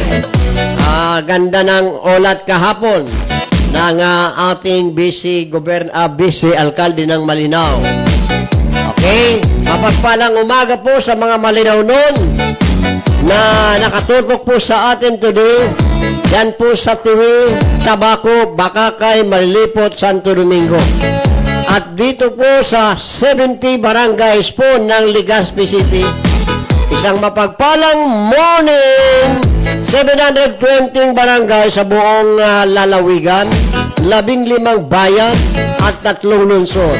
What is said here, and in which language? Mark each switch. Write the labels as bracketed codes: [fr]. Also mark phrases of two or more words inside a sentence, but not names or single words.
[tl] Ganda ng ulat kahapon ng ating vice alkalde ng Malinaw. Okay? Mapagpalang umaga po sa mga Malinaw noon na nakatutok po sa atin today. Yan po sa Tiwi, Tabaco, Bakakay, Malilipot, Santo Domingo. At dito po sa 70 barangays po ng Legazpi City. Isang mapagpalang morning! 720 barangay sa buong lalawigan, 15 bayan at 3 lungsod.